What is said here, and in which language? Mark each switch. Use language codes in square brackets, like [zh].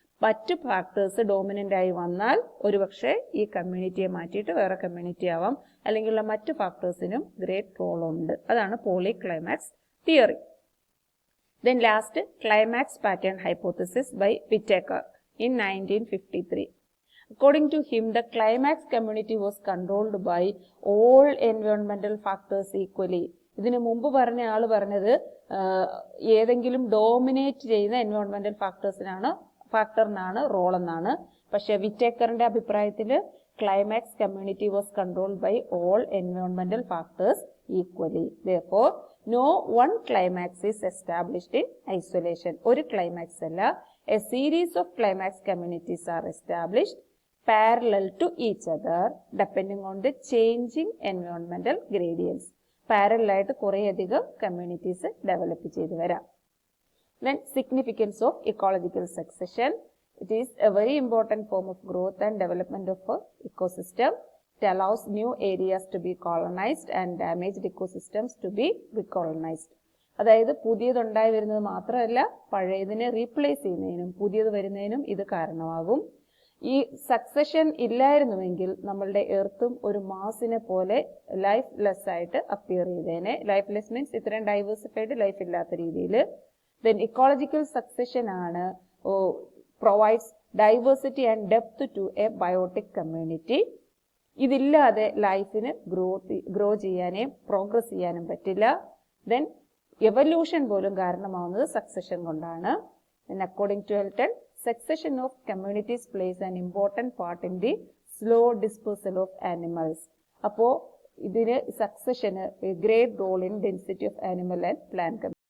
[ml] മറ്റു factors dominant ആയി വന്നാൽ ഒരുപക്ഷെ ഈ കമ്മ്യൂണിറ്റിയെ മാറ്റിയിട്ട് വേറെ കമ്മ്യൂണിറ്റി ആവാം, അല്ലെങ്കിൽ മറ്റു ഫാക്ടേഴ്സിനും ഗ്രേറ്റ് റോൾ ഉണ്ട്. അതാണ് [en] Poly climax theory. Then last climax pattern hypothesis by Whittaker in 1953. According to him, the climax community was controlled by all environmental factors equally. [ml] ഇതിനു മുമ്പ് പറഞ്ഞ ആള് പറഞ്ഞത് ഏതെങ്കിലും ഡോമിനേറ്റ് ചെയ്യുന്ന എൻവയോൺമെന്റൽ ഫാക്ടറിനാണ് റോൾ എന്നാണ്. പക്ഷെ വിറ്റേക്കറിന്റെ അഭിപ്രായത്തിൽ [en] Climax community was controlled by all എൻവയോൺമെന്റൽ factors equally. Therefore, no one climax is established in isolation. [ml] ഒരു ക്ലൈമാക്സ് അല്ല, [en] a series of climax communities are established parallel to each other depending on the changing environmental gradients. [ml] Parallel ആയിട്ട് കുറേയധികം communities develop ചെയ്തു വരാം. [en] Then significance of ecological succession. It is a very important form of growth and development of an ecosystem. It allows new areas to be colonized and damaged ecosystems to be recolonized. [ml] അതായത് പുതിയതുണ്ടായി വരുന്നത് മാത്രമല്ല, പഴയതിനെ replace ചെയ്യുന്നതിനും പുതിയത് വരുന്നതിനും ഇത് കാരണമാകും. ഈ succession ഇല്ലായിരുന്നുവെങ്കിൽ നമ്മളുടെ എർത്തും ഒരു മാസിനെ പോലെ ലൈഫ് ലെസ് ആയിട്ട് അപ്പിയർ ചെയ്തേനെ. ലൈഫ് ലെസ് മീൻസ് ഇത്രയും ഡൈവേഴ്സിഫൈഡ് ലൈഫ് ഇല്ലാത്ത രീതിയിൽ. ദെൻ ഇക്കോളജിക്കൽ സക്സഷൻ ആണ് [en] Provides diversity and depth to a biotic community. [ml] ഇതില്ലാതെ ലൈഫിന് ഗ്രോ ചെയ്യാനേ പ്രോഗ്രസ് ചെയ്യാനും പറ്റില്ല. ദെൻ എവല്യൂഷൻ പോലും കാരണമാവുന്നത് സക്സഷൻ കൊണ്ടാണ്. [en] According to Elton, succession of communities plays an important part in the slow dispersal of animals. [ml] അപ്പോൾ ഇതിന് സക്സഷന് [en] great role in density of animal and plant